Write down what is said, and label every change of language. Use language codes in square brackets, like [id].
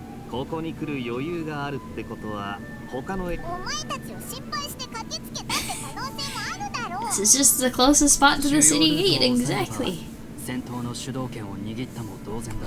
[ja] ここに来る余裕があるってことは他のお前たちを心配して駆けつけたって可能性もあるだろう。 [en] This is just the closest spot to the city gate, exactly. [ja] 戦闘の主導権を握ったも同然だ。